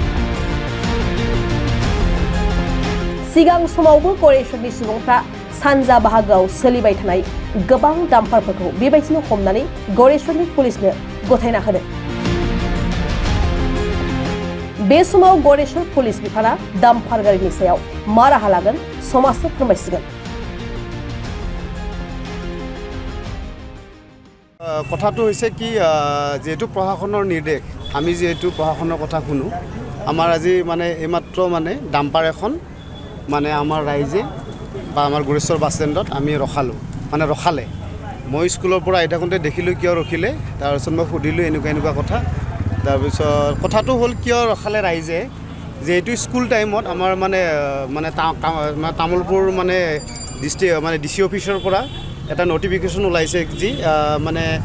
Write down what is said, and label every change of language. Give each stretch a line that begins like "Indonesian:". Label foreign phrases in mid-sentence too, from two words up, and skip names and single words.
Bodo: सिगां समावबो गरेसरनि सुबुंफ्रा सानजा बाहागोआव सोलिबाय थानाय गोबां डाम्पारफोरखौ बेबायदिनो हमनानै गरेसरनि पुलिसनो गथायना होदों। बे समाव गरेसर पुलिस बिफाना डाम्पार गारिनि सायाव मा राहा लागोन समाजनो फोरमायसिगोन।
Assamese: কথাটো হৈছে কি যেহেতু প্ৰশাসনৰ নিৰ্দেশ আমি যেহেতু প্ৰশাসনৰ কথা শুনো আমাৰ আজি মানে এইমাত্ৰ মানে ডাম্পাৰ এখন মানে আমাৰ ৰাইজে বা আমাৰ গৰেশ্বৰ বাছ ষ্টেণ্ডত আমি ৰখালে মই স্কুলৰ পৰা আহি থাকোঁতে দেখিলোঁ কিয় ৰখিলে তাৰপিছত মই সুধিলোঁ এনেকুৱা কথা তাৰপিছত কথাটো হ'ল কিয় ৰখালে ৰাইজে যেহেতু স্কুল টাইমত আমাৰ মানে তামুলপুৰ মানে DC অফিচৰ পৰা এটা নটিফিকেশ্যন ওলাইছে যি মানে